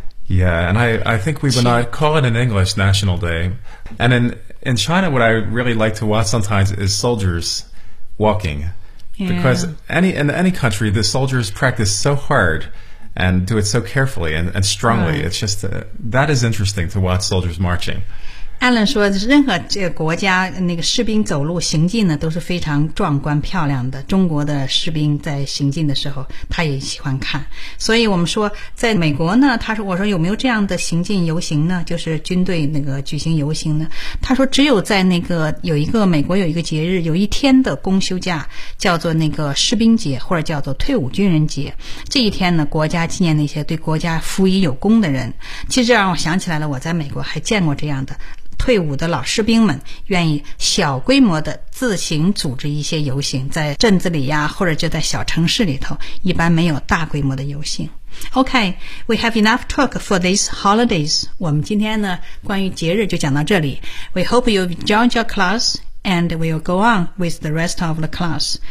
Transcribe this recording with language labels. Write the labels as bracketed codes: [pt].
[en] Yeah, and I think we would not call it in English National Day. And in China, what I really like to watch sometimes is soldiers walking. Yeah. Because in any country, the soldiers practice so hard and do it so carefully and strongly. Right. It's just, that is interesting to watch soldiers marching. [zh] Alan 说任何这个国家那个士兵走路行进呢都是非常壮观漂亮的，中国的士兵在行进的时候他也喜欢看，所以我们说在美国呢，他说我说有没有这样的行进游行呢，就是军队那个举行游行呢，他说只有在那个有一个美国有一个节日，有一天的公休假叫做那个士兵节或者叫做退伍军人节，这一天呢国家纪念那些对国家服役有功的人。其实让我想起来了，我在美国还见过这样的退伍的老士兵们愿意小规模的自行组织一些游行，在镇子里呀，或者就在小城市里头，一般没有大规模的游行。 [en] Okay, we have enough talk for these holidays. [zh] 我们今天呢，关于节日就讲到这里。 [en] We hope you enjoyed your class and we'll go on with the rest of the class.